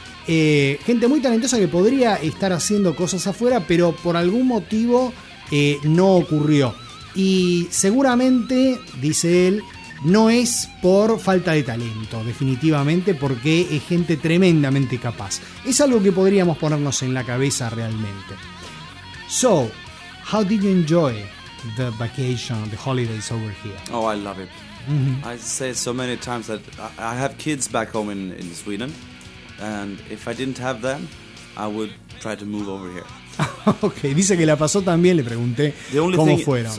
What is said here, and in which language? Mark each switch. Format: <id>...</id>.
<es>Gente muy talentosa que podría estar haciendo cosas afuera, pero por algún motivo no ocurrió. Y seguramente, dice él, no es por falta de talento, definitivamente, porque es gente tremendamente capaz. Es algo que podríamos ponernos en la cabeza realmente.</es> <en>So, how did you enjoy the vacation, the holidays over here? Oh, I love it. Mm-hmm. I say so many times that I have kids back home in Sweden, and if I didn't have them, I would try to move over here.</en> <es>Okay, dice que la pasó también, le pregunté cómo fueron.</es>